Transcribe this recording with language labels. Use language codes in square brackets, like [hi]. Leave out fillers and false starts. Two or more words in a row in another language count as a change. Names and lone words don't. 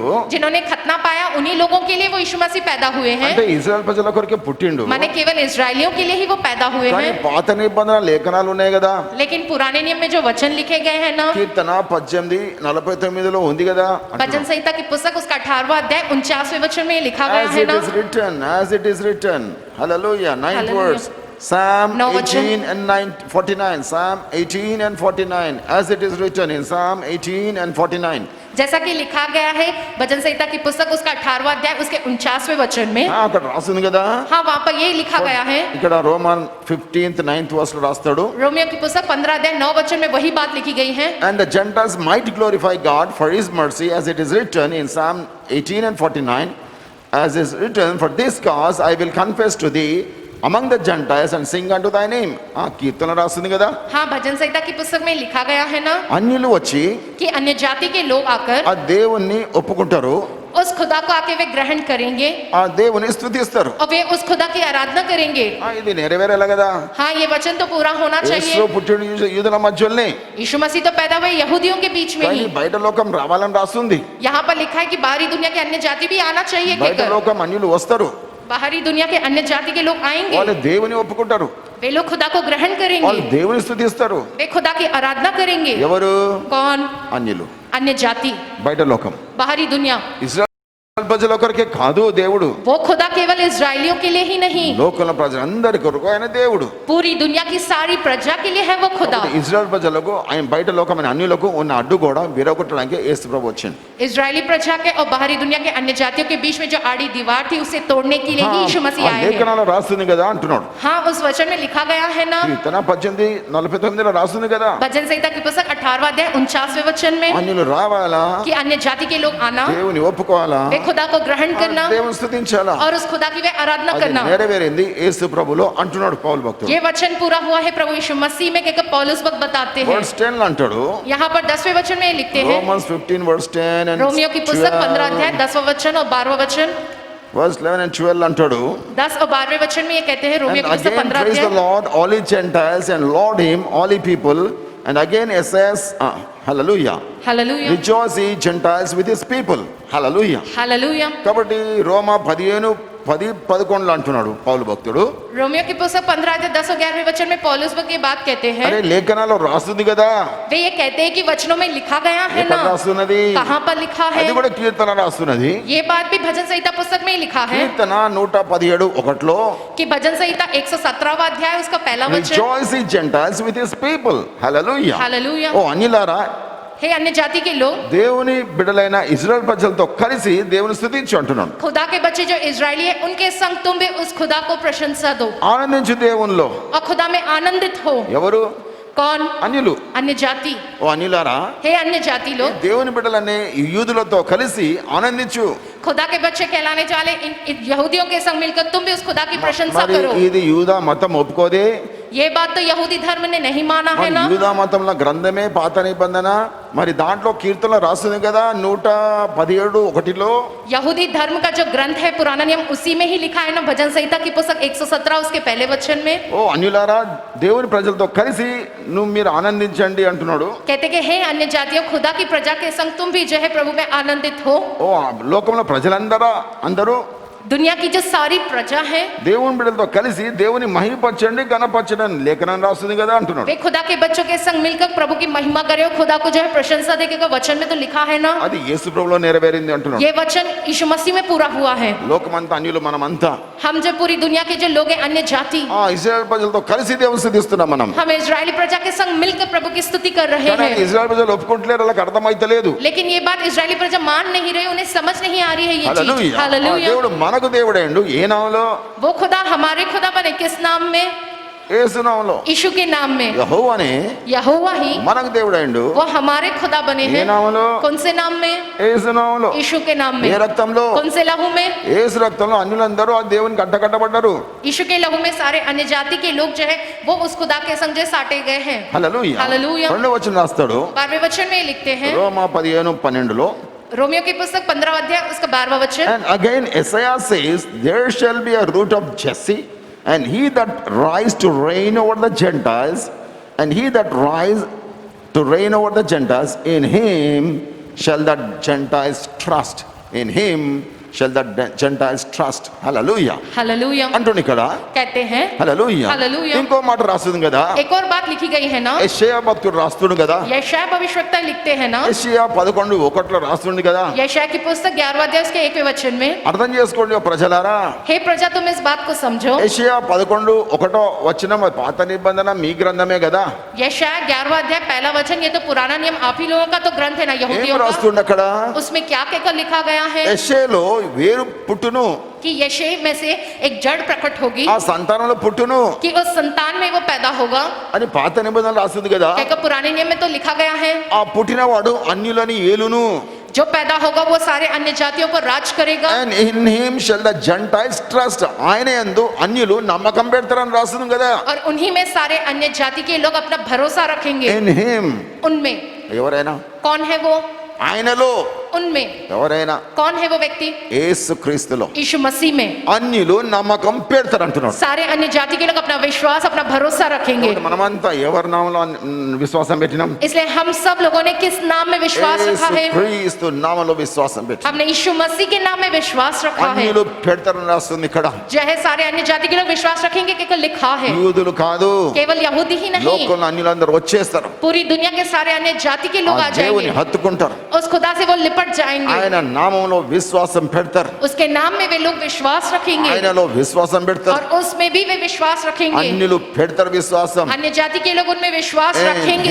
[hi] जिन्होंने खतना पाया उन्हीं लोगों के लिए वो यीशु मसीह पैदा हुए हैं। [te] అంటే ఇశ్రాయేల్ ప్రజల కొరకే పుట్టిండు. [hi] माने केवल इजरायलियों के लिए ही वो पैदा हुए [te] కానీ [hi] हैं। [te] పాత నిబంధన లేఖనాలు ఉన్నాయి కదా, [hi] लेकिन पुराने नियम में जो वचन लिखे गए हैं ना, [te] కీర్తన 18:49 ఉంది కదా, [hi] भजन संहिता की पुस्तक उसका 18वां अध्याय 49वें वचन में लिखा गया [en] as [hi] है [en] it [hi] ना। [en] is written. Hallelujah. 9th Hallelujah. verse. Psalm [hi] No, वचन। [en] 18 and 49. Psalm 18 and 49. As it is written in Psalm 18 and 49. [hi] जैसा कि लिखा गया है भजन संहिता की पुस्तक उसका 18वां अध्याय उसके 49वें वचन में। [te] అక్కడ రాసింది కదా. [hi] हाँ, वहाँ पर ये लिखा गया है। [te] ఇక్కడ రోమన్ 15th 9th verse లో రాస్తాడు. [hi] रोमियो की पुस्तक 15 अध्याय 9 वचन में वही बात लिखी गई है। [en] And the Gentiles might glorify God for his mercy, as it is written in Psalm 18 and 49. As is written, for this cause I will confess to thee among the Gentiles and sing unto thy name. [te] కీర్తన రాస్తుంది కదా. [hi] हाँ, भजन संहिता की पुस्तक में लिखा गया है ना [te] అన్యులు వచ్చి [hi] कि अन्य जाति के लोग आकर [te] ఆ దేవుణ్ణి ఒప్పుకుంటారు, [hi] उस खुदा को आके वे ग्रहण करेंगे [te] ఆ దేవుని స్తుతిస్తారు. [hi] और वे उस खुदा की आराधना करेंगे। [te] ఇది నెరవేరేలా కదా. [hi] हाँ, ये वचन तो पूरा होना [te] యేసు [hi] चाहिए। [te] పుట్టిన యూదుల మధ్యలోనే, [hi] यीशु मसीह तो पैदा हुए यहूदियों के बीच में [te] కానీ [hi] ही। [te] బయట లోకం రావాలని రాస్తుంది. [hi] यहाँ पर लिखा है कि बाहरी दुनिया के अन्य जाति भी आना चाहिए। [te] బయట [hi] कहकर [te] లోకం అన్యులు వస్తారు, [hi] बाहरी दुनिया के अन्य जाति के लोग आएंगे, [te] వాళ్ళు దేవుని ఒప్పుకుంటారు, [hi] वे लोग खुदा को ग्रहण [te] వాళ్ళు [hi] करेंगे, [te] దేవుని స్తుతిస్తారు. [hi] वे खुदा की आराधना करेंगे। [te] ఎవరు? [hi] कौन? [te] అన్యులు, [hi] अन्य जाति, [te] బయట లోకం. [hi] बाहरी दुनिया। [te] ఇజ్రాయెల్ ప్రజల కొరకే కాదు దేవుడు, [hi] वो खुदा केवल इजरायलियों के लिए ही नहीं, [te] లోకల ప్రజలందరి కొరకు ఆయన దేవుడు. [hi] पूरी दुनिया की सारी प्रजा के लिए है वो खुदा। [te] ఇజ్రాయెల్ ప్రజలకు ఆయన బయట లోకమైన అన్యులకు ఉన్న అడ్డు కూడా విరగొట్టడానికి యేసు ప్రభు వచ్చిండు. [hi] इजरायली प्रजा के और बाहरी दुनिया के अन्य जातियों के बीच में जो आड़ी दीवार थी उसे तोड़ने के लिए ही यीशु मसीह आए हैं। [te] లేఖనాలు రాస్తుంది కదా అంటున్నాడు. [hi] हाँ, उस वचन में लिखा गया है ना, [te] కీర్తన 18:49 రాస్తుంది కదా, [hi] भजन संहिता की पुस्तक 18वां अध्याय 49वें वचन में [te] అన్యులు రావాలా, [hi] कि अन्य जाति के लोग आना, [te] దేవుని ఒప్పుకోవాలా, [hi] वे खुदा को ग्रहण करना [te] దేవుని స్తుతించాలా. [hi] और उस खुदा की वे आराधना [te] అది [hi] करना। [te] నెరవేరింది యేసు ప్రభులో అంటున్నాడు పౌలు భక్తుడు. [hi] ये वचन पूरा हुआ है प्रभु यीशु मसीह में, कहकर पौलुस भक्त बताते हैं। [te] వర్స్ 10 అంటాడు, [hi] यहाँ पर 10वें वचन में लिखते हैं, [en] రోమన్స్ 15 verse 10 and [hi] रोमियो की पुस्तक 15 अध्याय 10वां वचन और 12वां वचन, [en] verse 11 and 12 अंटाडू [hi] 10 और 12वें वचन में ये कहते हैं, रोमियो [en] and [hi] की पुस्तक [en] again 15 praise the [hi] अध्याय। [en] Lord all ye Gentiles and laud him all ye people and again it says hallelujah [hi] हालेलुया, [en] rejoice ye Gentiles with his people hallelujah [hi] हालेलुया। [te] కాబట్టి రోమా 15:10-11 అంటున్నాడు పౌలు భక్తుడు. [hi] रोमियो की पुस्तक 15 अध्याय 10 और 11वें वचन में पौलुस भक्त ये बात कहते हैं, [te] అరే లేఖనాల్లో రాస్తుంది కదా, [hi] वे ये कहते हैं कि वचनों में लिखा गया है [te] ఎక్కడ [hi] ना, [te] రాస్తున్నది, [hi] कहाँ पर लिखा है? [te] అది కూడా కీర్తన రాస్తున్నది. [hi] ये बात भी भजन संहिता पुस्तक में ही लिखा है [te] కీర్తన 117:1 [hi] कि भजन संहिता 117वां अध्याय उसका पहला वचन, [en] rejoice ye Gentiles with his people hallelujah. [hi] हालेलुया। [te] ఓ అన్యులారా, [hi] हे अन्य जाति के लोग, [te] దేవుని బిడ్డలైన ఇజ్రాయెల్ ప్రజలతో కలిసి దేవుని స్తుతించు అంటున్నాడు. [hi] खुदा के बच्चे जो इजरायली है उनके संग तुम भी उस खुदा को प्रशंसा दो [te] ఆనందించు దేవునిలో. [hi] और खुदा में आनंदित हो। [te] ఎవరు? [hi] कौन? [te] అన్యులు. [hi] अन्य जाति। [te] ఓ అన్యులారా, [hi] हे अन्य जाति लोग, [te] దేవుని బిడ్డలనే ఈ యూదులతో కలిసి ఆనందించు. [hi] खुदा के बच्चे कहलाने वाले इन यहूदियों के संग मिलकर तुम भी उस खुदा की प्रशंसा [te] మరి [hi] करो। [te] ఇది యూదా మతం ఒప్పుకోదే. [hi] ये बात तो यहूदी धर्म ने नहीं माना है [te] మరి [hi] ना। [te] యూదా మతంలో గ్రంథమే పాత నిబంధన, మరి దాంట్లో కీర్తనలు రాస్తుంది కదా 117:1లో. [hi] यहूदी धर्म का जो ग्रंथ है पुराना नियम उसी में ही लिखा है ना, भजन संहिता की पुस्तक 117 उसके पहले वचन में। [te] ఓ అన్యులారా, దేవుని ప్రజలతో కలిసి మీరు ఆనందించండి అంటున్నాడు. [hi] कहते कि हे अन्य जातियों, खुदा की प्रजा के संग तुम भी जो है प्रभु में आनंदित हो। [te] ఓ లోకంలో అందరూ [hi] दुनिया की जो सारी प्रजा है [te] దేవుని బిడ్డలతో కలిసి దేవుని మహిమపరచండి, గణపరచండి అని లేఖనం రాస్తుంది కదా అంటున్నాడు. [hi] वे खुदा के बच्चों के संग मिलकर प्रभु की महिमा करे और खुदा को जो है प्रशंसा देगा। वचन में तो लिखा है ना, [te] అది యేసు ప్రభువులో నెరవేరింది అంటున్నాడు. [hi] ये वचन यीशु मसीह में पूरा हुआ है। [te] లోకమంతా అన్యులు మనమంతా. [hi] हम जो पूरी दुनिया के जो लोग हैं अन्य जाति, [te] ఇశ్రాయేల్ ప్రజలతో కలిసి దేవుని స్తుతిస్తున్నాం మనం. [hi] हम इजरायली प्रजा के संग मिलकर प्रभु की स्तुति कर रहे [te] కానీ [hi] हैं। [te] ఇశ్రాయేల్ ప్రజలు ఒప్పుకుంటలేరు, వాళ్ళకి అర్థమైతలేదు. [hi] लेकिन ये बात इजरायली प्रजा मान नहीं रही, उन्हें समझ नहीं आ रही है ये चीज। [te] హల్లెలూయా. [hi] हालेलुया। [te] దేవుడు మనకు దేవుడేండు ఏ నామములో? [hi] वो खुदा हमारे खुदा बने किस नाम में? [te] యేసు నామములో. [hi] यीशु के नाम में। [te] యెహోవానే [hi] यहोवा ही [te] మనకు దేవుడేండు [hi] वो हमारे खुदा बने [te] ఏ [hi] हैं। [te] నామములో? [hi] कौन से नाम में? [te] యేసు నామములో. [hi] यीशु के नाम [te] ఏ [hi] में। [te] రక్తంలో? [hi] कौन से लहू में? [te] యేసు రక్తంలో అన్యులందరూ ఆ దేవునికి కట్టబడ్డారు. [hi] यीशु के लहू में सारे अन्य जाति के लोग जो है वो उस खुदा के संग जो साटे गए हैं। [te] హల్లెలూయా. హల్లెలూయా. రెండో వచనం రాస్తాడు [hi] 12वें वचन में लिखते हैं, [te] రోమా 15:12లో. [hi] रोमियो की पुस्तक 15 अध्याय उसका 12वां वचन। [en] And again Isaiah says, there shall be a root of Jesse, and he that rise to reign over the Gentiles, and he that rise to reign over the Gentiles, in him shall the Gentiles trust. In him shall the Gentiles trust. Hallelujah. [hi] हालेलुया। [te] అంటున్నాడు ఇక్కడ. [hi] कहते हैं [te] హల్లెలూయా. హల్లెలూయా. ఇంకో మాట రాస్తుంది కదా, [hi] एक और बात लिखी गई है ना, [te] యెషయా భక్తుడు రాస్తున్నాడు కదా, [hi] यशाया भविष्यवक्ता लिखते हैं ना, [te] యెషయా 11:1లో రాస్తుంది కదా. [hi] यशाया की पुस्तक 11वां अध्याय उसके 1वें वचन में, [te] అర్థం చేసుకోండి ఓ ప్రజలారా. [hi] हे प्रजा तुम इस बात को समझो। [te] యెషయా 11:1 పాత నిబంధన మీ గ్రంథమే కదా. [hi] यशाया 11वां अध्याय पहला वचन, ये तो पुराना नियम आप ही लोगों का तो ग्रंथ है ना, [te] ఏం [hi] यहूदियों का। [te] రాస్తుండ అక్కడ? [hi] उसमें क्या कहकर लिखा गया है [te] యెషయాలో వేరు పుట్టును, [hi] कि यशे में से एक जड़ प्रकट होगी, [te] ఆ సంతానంలో పుట్టును [hi] कि उस संतान में वो पैदा होगा। [te] అని పాత నిబంధన రాస్తుంది కదా. [hi] कहकर पुराने नियम में तो लिखा गया है, [te] ఆ పుట్టినవాడు అన్యులని ఏలును. [hi] जो पैदा होगा वो सारे अन्य जातियों पर राज करेगा। [en] And in him shall the Gentiles trust. [te] ఆయన యందు అన్యులు నమ్మకం పెడతారని రాస్తుంది కదా. [hi] और उन्हीं में सारे अन्य जाति के लोग अपना भरोसा रखेंगे। [en] In him [hi] उनमें [te] ఎవరైనా, [hi] कौन है वो? [te] ఆయనలో [hi] उनमें [te] ఎవరైనా, [hi] कौन है वो व्यक्ति? [te] యేసుక్రీస్తులో [hi] यीशु मसीह में [te] అన్యులు నమ్మకం పెడతారు అంటున్నాడు. [hi] सारे अन्य जाति के लोग अपना विश्वास अपना भरोसा रखेंगे। [te] మనమంతా ఎవరి నామంలో విశ్వాసం పెట్టినాం? [hi] इसलिए हम सब लोगों ने किस नाम में विश्वास रखा है? [te] యేసుక్రీస్తు నామంలో విశ్వాసం పెట్టినాం. [hi] हमने यीशु मसीह के नाम में विश्वास रखा है। [te] అన్యులు పెడతారని రాస్తుంది ఇక్కడ. [hi] जो है सारे अन्य जाति के लोग विश्वास रखेंगे, केवल लिखा है। [te] యూదులు కాదు, [hi] केवल यहूदी ही नहीं, [te] లోకంలో అన్యులందరూ వచ్చేస్తారు. [hi] पूरी दुनिया के सारे अन्य जाति के लोग [te] ఆ [hi] आ [te] దేవుని [hi] जाएंगे, [te] హత్తుకుంటారు. [hi] उस खुदा से वो लिपट जाएंगे। [te] ఆయన నామంలో విశ్వాసం పెడతారు. [hi] उसके नाम में वे लोग विश्वास रखेंगे [te] ఆయనలో విశ్వాసం పెడతారు. [hi] और उसमें भी वे विश्वास रखेंगे। [te] అన్యులు పెడతారు విశ్వాసం. [hi] अन्य जाति के लोग उनमें विश्वास रखेंगे।